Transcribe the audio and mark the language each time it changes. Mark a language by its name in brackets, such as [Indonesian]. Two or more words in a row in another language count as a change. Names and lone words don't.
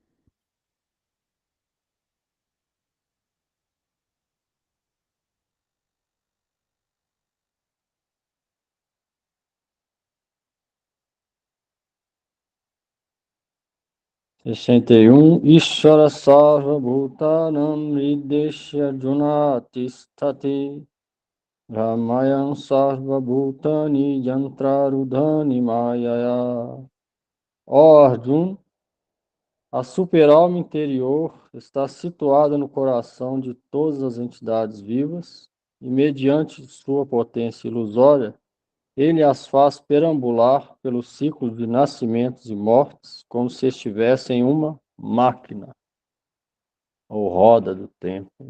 [Portuguese] Sessenta e um. [Sanskrit] Ishvara sarva bhutanam hrideshya junati sthati Ramayam sarva bhutani yantrarudhani mayaya. [Portuguese] Ó Arjun, a super-alma interior está situada no coração de todas as entidades vivas e, mediante sua potência ilusória, ele as faz perambular pelo ciclo de nascimentos e mortes como se estivessem em uma máquina ou roda do tempo.